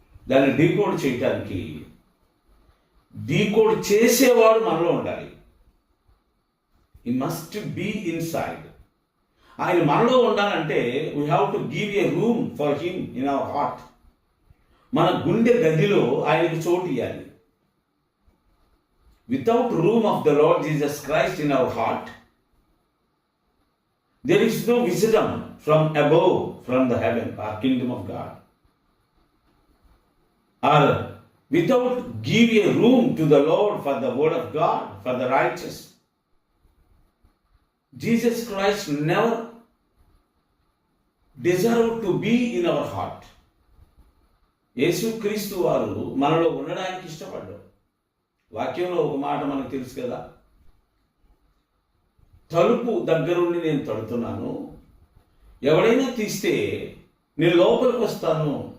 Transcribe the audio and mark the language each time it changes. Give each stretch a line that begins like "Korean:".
Telugu: దాన్ని డీకోడ్ చేయటానికి డీకోడ్ చేసేవాడు మనలో ఉండాలి.
English: He must be inside.
Telugu: ఆయన మనలో ఉండాలంటే
English: We have to give a room for him in our heart.
Telugu: మన గుండె గదిలో ఆయనకు చోటు ఇవ్వాలి.
English: Without room of the Lord Jesus Christ in our heart, there is no wisdom from above, from the heaven, or kingdom of God. Or without give a room to the Lord for the word of God, for the righteous. Jesus Christ never deserved to be in our heart.
Telugu: యేసు క్రీస్తు వారు మనలో ఉండడానికి ఇష్టపడ్డారు. వాక్యంలో ఒక మాట మనకు తెలుసు కదా, తలుపు దగ్గరుండి నేను తడుతున్నాను, ఎవడైనా తీస్తే నేను లోపలికి వస్తాను.